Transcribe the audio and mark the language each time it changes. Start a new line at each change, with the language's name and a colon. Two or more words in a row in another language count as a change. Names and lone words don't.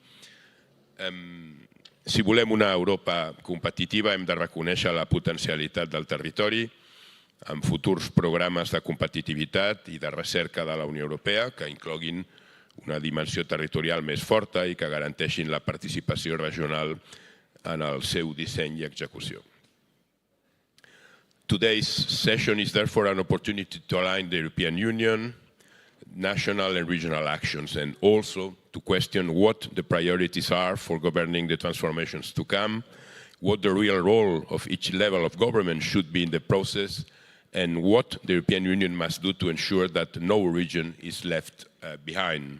Catalan: Si volem una Europa competitiva hem de reconèixer la potencialitat del territori amb futurs programes de competitivitat i de recerca de la Unió Europea que incloguin una dimensió territorial més forta i que garanteixin la participació regional en el seu disseny i execució.
English: Today's session is therefore an opportunity to align the European Union, national and regional actions, and also to question what the priorities are for governing the transformations to come, what the real role of each level of government should be in the process, and what the European Union must do to ensure that no region is left behind.